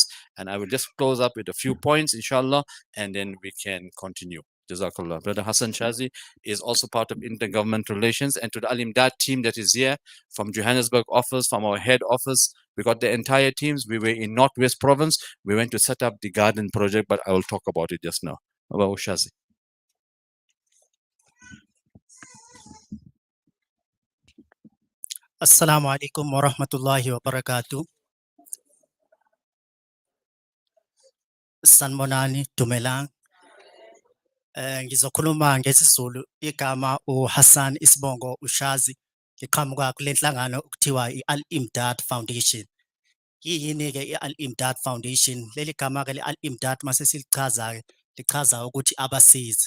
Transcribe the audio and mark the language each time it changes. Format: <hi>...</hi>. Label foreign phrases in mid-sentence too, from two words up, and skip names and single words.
<en>And I will just close up with a few points, inshallah, and then we can continue. Jazakallah. Brother Hassan Shazi is also part of intergovernmental relations, and to the Al-Imdaad team that is here from Johannesburg office, from our head office, we got the entire teams. We were in Northwest Province. We went to set up the garden project, but I will talk about it just now. About Shazi.</en> <ar>السلام عليكم ورحمة الله وبركاته.</ar> <st>Sanmonani Tumelang.</st> <zu>Ngizokhuluma ngesiZulu igama uHassan Isibongo Ushazi ngiqhamuka kule nhlangano okuthiwa i-Al-Imdaad Foundation. Yini ke i-Al-Imdaad Foundation? Leli gama ke le-Al-Imdaad mase silichaza ke lichaza ukuthi abasizi.</zu>